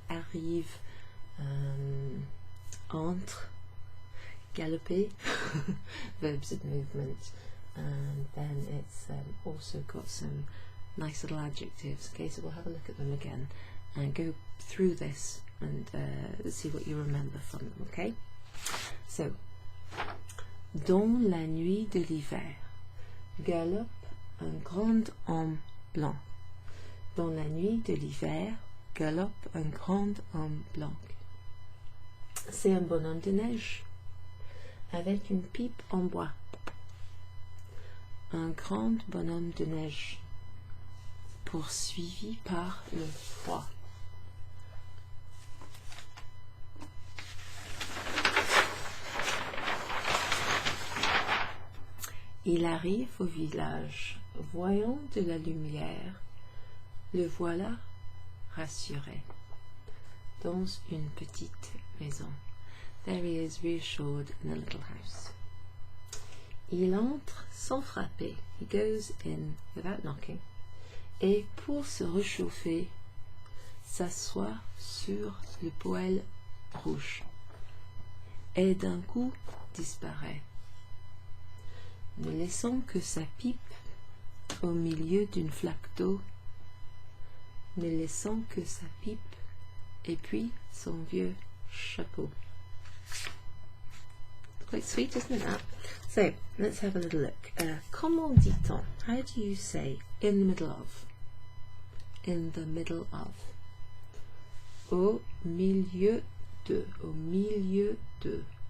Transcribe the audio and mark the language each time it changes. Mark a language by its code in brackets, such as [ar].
[en] Arrive, entre, galoper, verbs of movement. And then it's also got some nice little adjectives. Okay, so we'll have a look at them again and go through this and see what you remember from them. [fr] Okay, so dans la nuit de l'hiver galope un grand homme blanc. Dans la nuit de l'hiver galope un grand homme blanc. C'est un bonhomme de neige avec une pipe en bois. Un grand bonhomme de neige poursuivi par le froid. Il arrive au village, voyant de la lumière, le voilà rassuré. Dans une petite maison. [en] There he is reassured in a little house. [fr] Il entre sans frapper. [en] He goes in without knocking. [fr] Et pour se réchauffer, s'assoit sur le poêle rouge. Et d'un coup disparaît, ne laissant que sa pipe au milieu d'une flaque d'eau, ne laissant que sa pipe et puis son vieux chapeau. [en] Quite sweet, isn't it, that? So, let's have a little look. [fr] Comment dit-on? [en] How do you say in the middle of? In the middle of. [fr] Au milieu de. Au milieu de.